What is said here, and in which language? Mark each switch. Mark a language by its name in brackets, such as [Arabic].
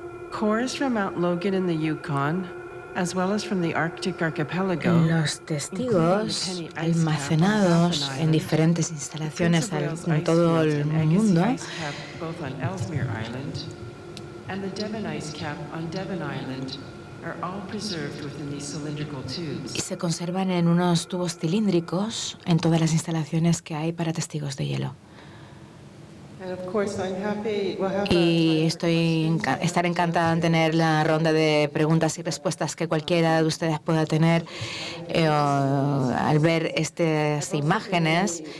[English] Cores from Mount Logan in the Yukon, as well as from the Arctic archipelago. [Spanish] Los testigos almacenados en diferentes instalaciones en todo el mundo, [English] Both on Ellesmere Island and the Devon ice cap on Devon Island are all preserved within these cylindrical tubes. [Spanish] y se conservan en unos tubos cilíndricos en todas las instalaciones que hay para testigos de hielo. [English] And of course, I'm happy. [Spanish] Y estaré encantada en tener la ronda de preguntas y respuestas que cualquiera de ustedes pueda tener al ver estas imágenes.